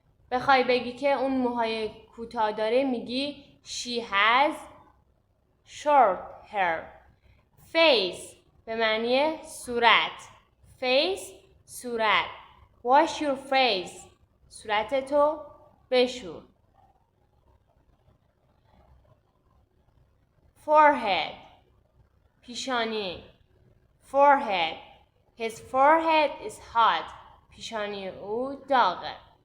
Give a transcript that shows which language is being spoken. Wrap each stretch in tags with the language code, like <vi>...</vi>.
<fa>بخوای بگی که اون موهای کوتاه داره میگی</fa> <en>she has short hair.</en> <fa>face به معنی صورت. face، صورت.</fa> <en>wash your face،</en> <fa>صورتتو بشور. forehead، پیشانی.</fa> <en>forehead، his forehead is hot،</en> <fa>پیشانی او داغه.</fa>